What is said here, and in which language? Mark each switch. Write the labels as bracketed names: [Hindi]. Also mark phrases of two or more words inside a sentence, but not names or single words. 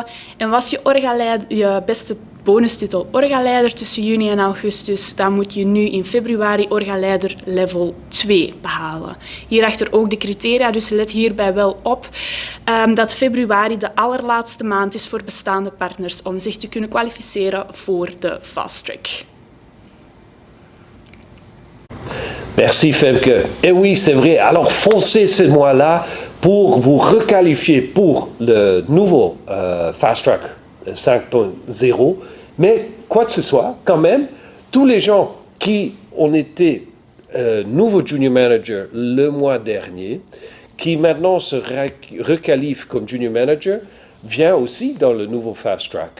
[Dutch] En was je beste bonustitel orgaleider tussen juni en augustus, dan moet je nu in februari orgaleider level 2 behalen. Hierachter ook de criteria, dus let hierbij wel op dat februari de allerlaatste maand is voor bestaande partners om zich te kunnen kwalificeren voor de [English] Fast Track. [French] Merci Femke. Et oui, c'est vrai. Alors foncez ce mois-là pour vous requalifier pour le nouveau [English] Fast Track [French] 5.0. Mais quoi que ce soit, quand même, tous les gens qui ont été nouveaux [English] junior manager [French] le mois dernier, qui maintenant se requalifient comme [English] junior manager, [French] viennent aussi dans le nouveau [English] Fast Track.